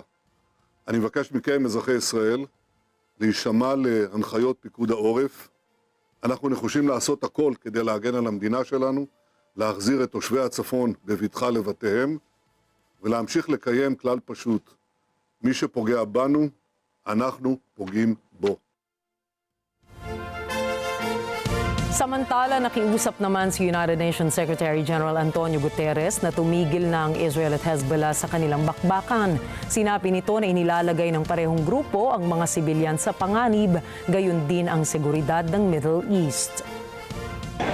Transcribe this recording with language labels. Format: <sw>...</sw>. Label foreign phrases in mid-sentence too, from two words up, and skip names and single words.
<he>אני מבקש מכם, אזרחי ישראל, להישמע להנחיות פיקוד העורף. אנחנו נחושים לעשות הכל כדי להגן על המדינה שלנו, להחזיר את תושבי הצפון בבטחה לבתיהם, ולהמשיך לקיים כלל פשוט. מי שפוגע בנו, אנחנו פוגעים בו.</he> <tl>Samantala, nakiusap naman si</tl> <en>United Nations Secretary General</en> <tl>Antonio Guterres na tumigil na ang Israel at Hezbollah sa kanilang bakbakan. Sinabi nito na inilalagay ng parehong grupo ang mga sibilyan sa panganib, gayon din ang seguridad ng Middle East.</tl>